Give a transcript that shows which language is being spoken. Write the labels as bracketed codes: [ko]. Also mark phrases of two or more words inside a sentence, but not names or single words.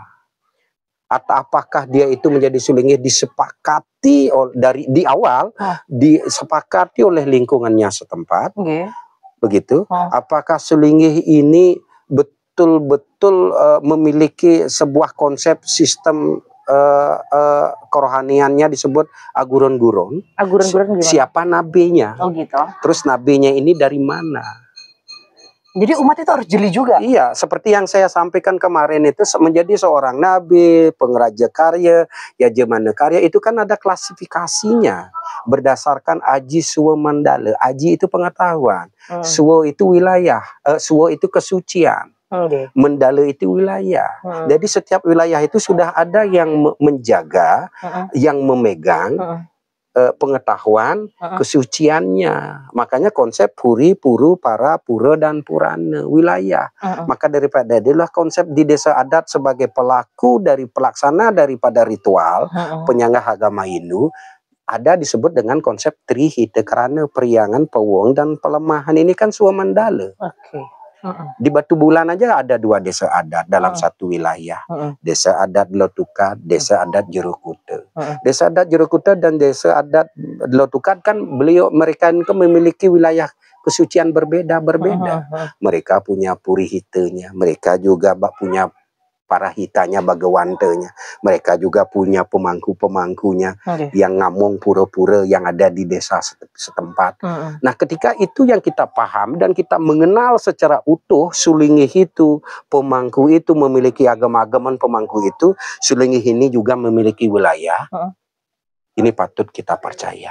[id] Atau apakah dia itu menjadi sulingih disepakati dari di awal, disepakati oleh lingkungannya setempat, begitu? Apakah sulingih ini betul-betul memiliki sebuah konsep sistem kerohaniannya disebut aguron-guron? Aguron-guron gimana? Siapa nabinya? Oh gitu. Terus nabinya ini dari mana? Jadi umat itu harus jeli juga? Iya, seperti yang saya sampaikan kemarin itu, menjadi seorang nabi, pengeraja karya, yajemana karya, itu kan ada klasifikasinya berdasarkan aji suwa mandala. Aji itu pengetahuan, suwa itu wilayah, suwa itu kesucian, mandala itu wilayah. Jadi setiap wilayah itu sudah ada yang menjaga, yang memegang pengetahuan kesuciannya. Makanya konsep puri, puru, para, pura, dan purana, wilayah. Maka daripada itulah konsep di desa adat sebagai pelaku dari pelaksana daripada ritual penyanggah agama Hindu, ada disebut dengan konsep trihita, karena periangan, pewong, dan pelemahan. Ini kan swamandala. Di Batu Bulan aja ada 2 desa adat dalam satu wilayah. Desa adat Lotukat, desa adat Jerukuta. Desa adat Jerukuta dan desa adat Lotukat kan mereka itu memiliki wilayah kesucian berbeda-berbeda. Mereka punya purihitanya, mereka juga punya para hitanya, bagawantanya. Mereka juga punya pemangku-pemangkunya yang ngamong pura-pura yang ada di desa setempat. Nah, ketika itu yang kita paham dan kita mengenal secara utuh sulingih itu, pemangku itu memiliki agama-agaman pemangku itu, sulingih ini juga memiliki wilayah. Ini patut kita percaya.